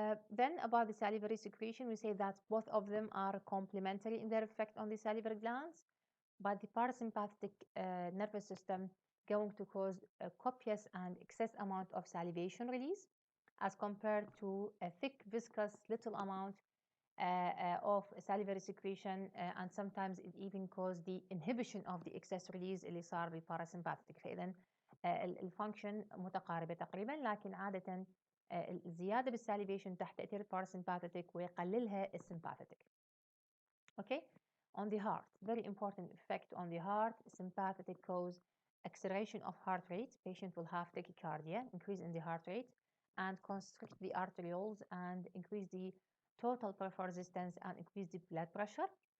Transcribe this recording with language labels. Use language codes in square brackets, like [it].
[en] Then about the salivary secretion, we say that both of them are complementary in their effect on the salivary glands, but the parasympathetic nervous system going to cause a copious and excess amount of salivation release as compared to a thick, viscous, little amount of salivary secretion, and sometimes it even cause the inhibition of the excess release [ar] اللي صار بالباراسمباثيك. فإذا الفانكشن متقاربة تقريبا، لكن عادة الزيادة بالساليفيشن تحت تأثير الباراسمباثيك ويقللها السمباثيك. [en] Okay, on the heart, very important effect on the heart. Sympathetic cause acceleration of heart rate. Patient will have tachycardia, increase in the heart rate, and constrict the arterioles and increase the total peripheral resistance and increase the blood pressure.